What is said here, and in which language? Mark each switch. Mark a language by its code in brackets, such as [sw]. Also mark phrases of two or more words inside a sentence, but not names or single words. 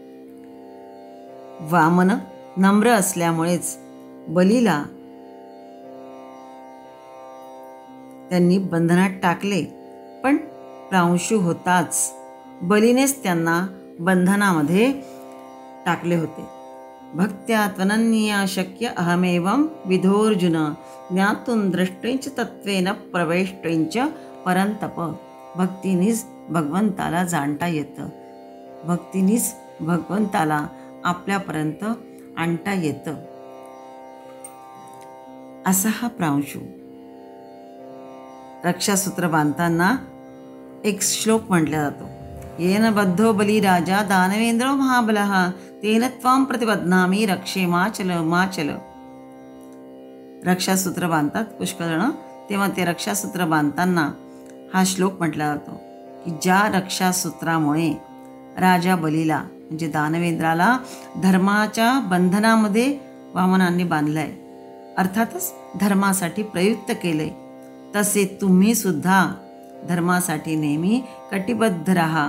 [mr] वामन नम्र असल्यामुळेच बलीला त्यांनी बंधनात टाकले, पण प्रांशु होताच बलीनेच त्यांना बंधनामध्ये टाकले होते. [sa] भक्त्या त्वनन्या शक्य अहमेवं विधोर्जुन ज्ञातून दृष्टेंच तत्वेन प्रवेष्टेंच परंतप. [mr] भक्तीनीच भगवंताला जाणता येतं. भक्तीनीच भगवंताला आपल्यापर्यंत आणता येतं. असा हा प्रांशू. रक्षासूत्र बांधताना एक श्लोक म्हटला जातो, [sa] येन बद्धो बलिराजा दानवेंद्रो महाबलः तेन त्वां प्रतिबध्नामि रक्षे माचल माचल. [mr] रक्षासूत्र बांधतात पुष्कळजण, तेव्हा ते रक्षासूत्र बांधताना हा श्लोक म्हटला जातो की ज्या रक्षासूत्रामुळे राजा बलीला म्हणजे दानवेंद्राला धर्माच्या बंधनामध्ये वामनांनी बांधलंय, अर्थातच धर्मासाठी प्रयुक्त केले, तसे तुम्ही सुद्धा धर्मासाठी नेहमी कटिबद्ध राहा.